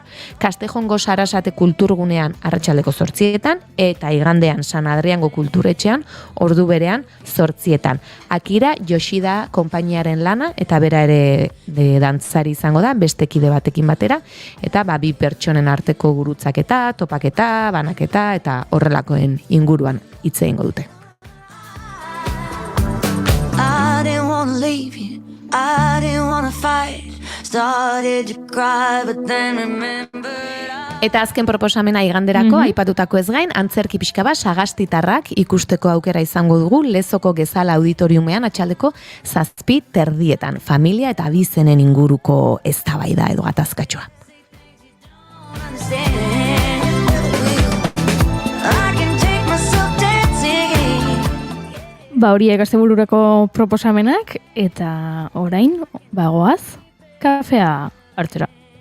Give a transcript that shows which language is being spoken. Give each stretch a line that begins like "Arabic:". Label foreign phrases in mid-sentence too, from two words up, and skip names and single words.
Basque: Kastejongo Sarasate kulturgunean arratsaldeko 8 eta igandean San Adriango kulturetxean ordu berean 8. Akira Yoshida konpainiaren lana eta bera ere dantzari izango da, beste kide batekin batera, eta bi pertsonen arteko gurutzaketa, topaketa, banaketa eta horrelakoen inguruan hitz egingo dute.
English: I didn't wanna leave you, I didn't wanna fight. Started to cry, but then remembered.
Basque: Eta azken proposamena iganderako aipatutako ez gain, antzerki pixka bat Sagastitarrak ikusteko aukera izango dugu Lezoko Gezala auditoriumean atxaldeko 7:30, familia eta abizenen inguruko eztabaida edo gatazkatxoa. Horiek astebururako proposamenak, eta orain, bagoaz, kafea hartzera.